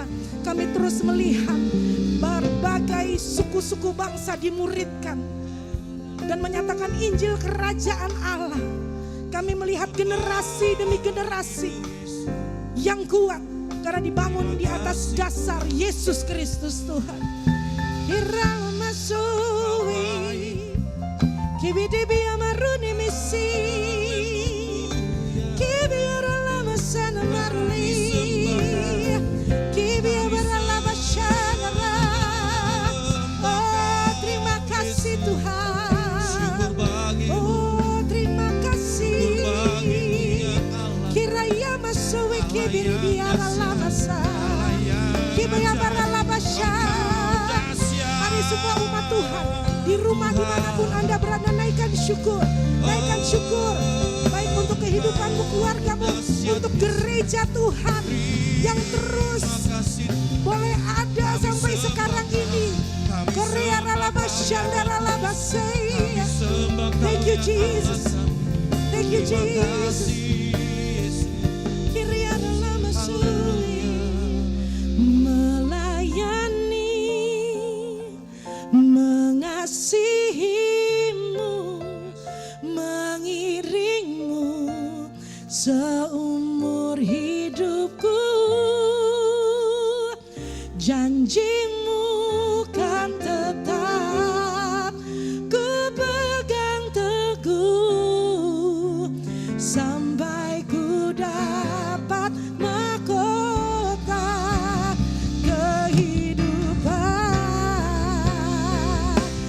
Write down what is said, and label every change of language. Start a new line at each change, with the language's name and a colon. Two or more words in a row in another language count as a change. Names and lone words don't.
Indonesian: Kami terus melihat berbagai suku-suku bangsa dimuridkan dan menyatakan Injil Kerajaan Allah. Kami melihat generasi demi generasi yang kuat karena dibangun di atas dasar Yesus Kristus Tuhan. Hirau masui, kibidibi amaruni misi, kibiarala masana marli, kibiarala masyana. Oh terima kasih Tuhan. Oh terima kasih. Kiraya masui kibiarala masa, kibiarala masyana. Mari semua umat Tuhan di rumah dimanapun Anda berada, naikkan syukur. Naikkan syukur baik untuk kehidupanmu, keluargamu, untuk gereja Tuhan yang terus boleh ada sampai sekarang ini. Korea Ralabashanda Ralabasei.
English: Thank you Jesus. Thank you Jesus. Kiria Ralamasui.
Indonesian: Melayani, mengasihimu, mengiringmu seumur hidupku. Janjimu kan tetap ku pegang teguh sampai ku dapat mahkota kehidupan.